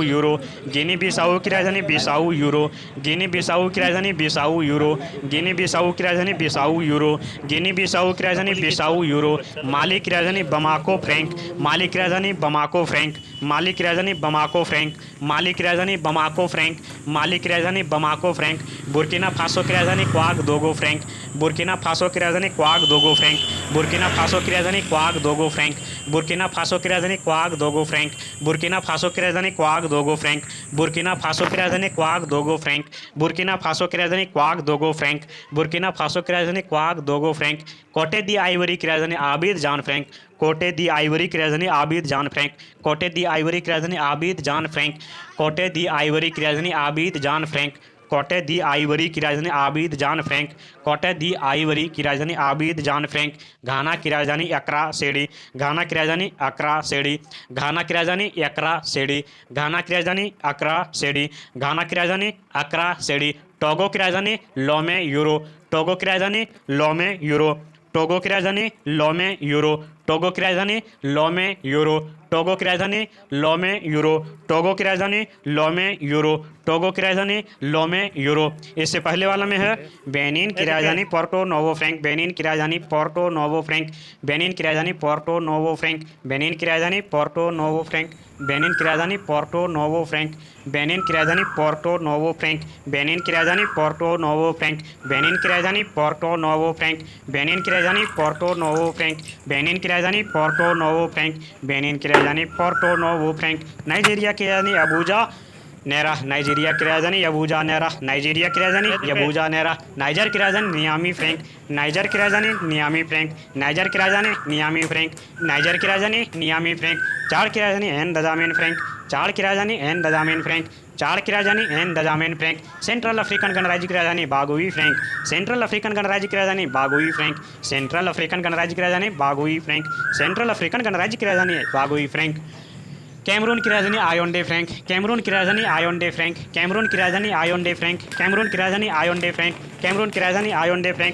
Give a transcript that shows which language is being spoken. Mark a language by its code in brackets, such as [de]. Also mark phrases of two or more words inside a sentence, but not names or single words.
[hi] यूरो, गिनी बिसाऊ की राजधानी बिसाऊ यूरो, गिनी बिसाऊ की राजधानी बिसाऊ यूरो, गिनी बिसाऊ की राजधानी बिसाऊ यूरो, गिनी बिसाऊ की राजधानी बिसाऊ यूरो, माली की राजधानी बमाको फ्रैंक, माली की राजधानी बमाको फ्रैंक, माली की राजधानी बमाको फ्रैंक, माली की राजधानी बमाको फ्रैंक, माली की राजधानी बमाको फ्रैंक, बुर्किना फासो की राजधानी क्वाग दोगो फ्रैंक, बुर्किना फासो की राजधानी क्वाग दोगो फ्रैंक, बुर्किना फासो की राजधानी क्वाग दोगो फ्रैंक, बुर्किना फासो की राजधानी क्वाग दोगो फ्रैंक, बुर्किना फासो की राजधानी क्वाग दोगो फ्रैंक, बुर्किना फासो की राजधानी क्वाग दोगो फ्रैंक, बुर्किना फासो की राजधानी क्वाग दोगो फ्रैंक, बुर्किना फासो की राजधानी क्वाग दोगो फ्रैंक, कोटे दी आइवरी की राजधानी आबिद जान फ्रैंक, कोटे दी आइवरी की राजधानी आबिद जान फ्रैंक, कोटे दी आइवरी की राजधानी आबिद जान फ्रैंक, कोटे दी आइवरी की राजधानी आबिद जान फ्रैंक, कोटे दी आइवरी की राजधानी आबिद जान फ्रैंक, कोटे दी आइवरी की राजधानी आबिद जान फ्रैंक, घाना की राजधानी अकरा सेडी, घाना की राजधानी अकरा सेडी, घाना की राजधानी अकरा सेडी, घाना की राजधानी अकरा सेडी, घाना की राजधानी अकरा सेडी, टोगो की राजधानी लोमे यूरो, टोगो की राजधानी लोमे यूरो, टोगो की राजधानी लोमे यूरो, टोगो की राजधानी लोमे यूरो, टोगो की राजधानी लोमे यूरो, टोगो की राजधानी लोमे यूरो, टोगो की राजधानी लोमे यूरो। इससे पहले वाला में है बेनिन की राजधानी पोर्टो नोवो फ्रैंक, बेनिन की राजधानी पोर्टो नोवो फ्रैंक, बेनिन की राजधानी पोर्टो नोवो फ्रैंक, बेनिन की राजधानी पोर्टो नोवो फ्रैंक, बेनिन की राजधानी पोर्टो नोवो फ्रैंक, बेनिन की राजधानी पोर्टो नोवो फ्रैंक, बेनिन की राजधानी पोर्टो नोवो फ्रैंक, बेनिन की राजधानी पोर्टो नोवो फ्रैंक, बेनिन की राजधानी पोर्टो नोवो फ्रैंक, बेनिन की राजधानी पोर्टो नोवो फ्रैंक, बेनिन की राजधानी पोर्टो नोवो फ्रैंक, नाइजीरिया की राजधानी अबूजा नेरा, नाइजीरिया की राजधानी अबूजा नेरा, नाइजीरिया की राजधानी अबूजा नेरा, नाइजर की राजधानी नियामी फ्रैंक, नाइजर की राजधानी नियामी फ्रैंक, नाइजर की राजधानी नियामी फ्रैंक, नाइजर की राजधानी नियामी फ्रैंक, चाड़ की राजधानी एन दजामेन फ्रैंक, चाड़ की राजधानी एन दजामेन फ्रैंक, चाड़ की राजधानी एन दजामेन फ्रैंक, सेंट्रल अफ्रीकन गणराज्य की राजधानी बागुई फ्रैंक, सेंट्रल अफ्रीकन गणराज्य की राजधानी बागुई फ्रैंक, सेंट्रल अफ्रीकन गणराज्य की राजधानी बागुई फ्रैंक, सेंट्रल अफ्रीकन गणराज्य की राजधानी बागुई फ्रैंक, कैमरून की राजधानी आयोंडे फ्रैंक, कैमरून की राजधानी आयोंडे फ्रैंक, कैमरून की राजधानी आयोंडे फ्रैंक, कैमरून की राजधानी आयोंडे फ्रैंक, कैमरून की राजधानी आयोंडे फ्रैंक।